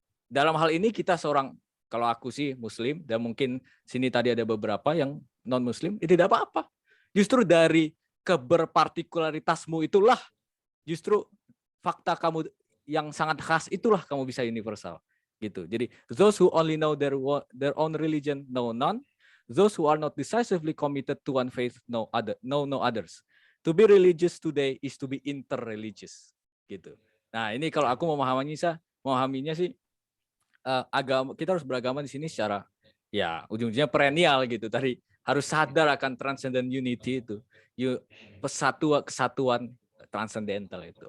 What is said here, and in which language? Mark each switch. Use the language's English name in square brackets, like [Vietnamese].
[Indonesian] Dalam hal ini kita seorang, kalau aku sih Muslim dan mungkin sini tadi ada beberapa yang non Muslim, itu tidak apa-apa. Justru dari keberpartikularitasmu itulah justru fakta kamu yang sangat khas itulah kamu bisa universal gitu. Jadi [English] those who only know their own religion know none. Those who are not decisively committed to one faith know no others. To be religious today is to be interreligious [Indonesian] gitu. Nah, ini kalau aku memahaminya sih agama kita harus beragama di sini secara ya ujung-ujungnya perennial gitu. Tadi harus sadar akan transcendent unity itu. Kesatuan transcendental itu.